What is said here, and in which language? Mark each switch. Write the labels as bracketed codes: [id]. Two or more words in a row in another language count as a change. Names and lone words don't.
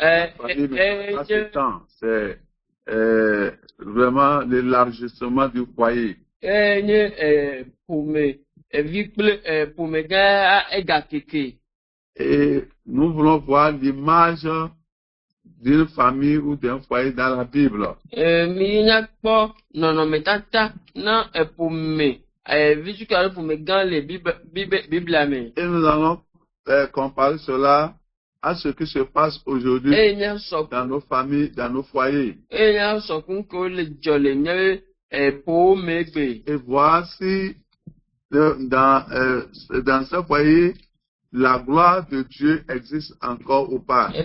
[fr] C'est vraiment l'élargissement du foyer. pour me gars keke. Et nous voulons voir l'image d'une famille ou d'un foyer dans la Bible. [ee] Mi nya kpɔ nɔnɔmetata na ƒome vitukɛ ƒome gã le Biblia me. [fr] Et nous allons comparer cela à ce qui se passe aujourd'hui dans nos familles, dans nos foyers. Et voir si dans ce foyer, la gloire de Dieu existe encore ou pas.